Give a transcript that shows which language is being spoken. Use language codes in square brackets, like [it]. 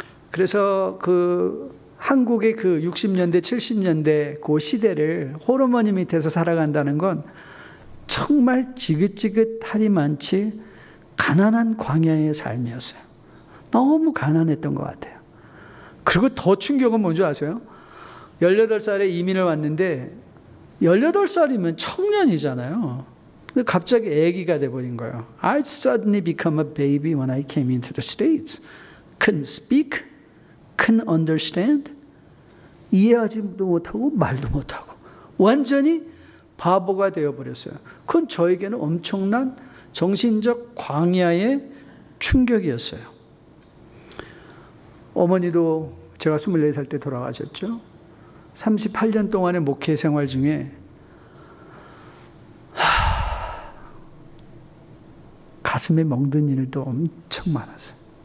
[ko] 그래서 한국의 60년대, 70년대 그 시대를 호르몬이 밑에서 살아간다는 건 정말 지긋지긋하리 많지 가난한 광야의 삶이었어요. 너무 가난했던 것 같아요. 그리고 더 충격은 뭔지 아세요? 18살에 이민을 왔는데 18살이면 청년이잖아요. 근데 갑자기 아기가 돼버린 거예요. [en] I suddenly become a baby when I came into the States. Couldn't speak, couldn't understand. [ko] 이해하지도 못하고 말도 못하고 완전히 바보가 되어버렸어요. 그건 저에게는 엄청난 정신적 광야의 충격이었어요. 어머니도 제가 24살 때 돌아가셨죠. 38년 동안의 목회 생활 중에 가슴에 멍든 일도 엄청 많았어요.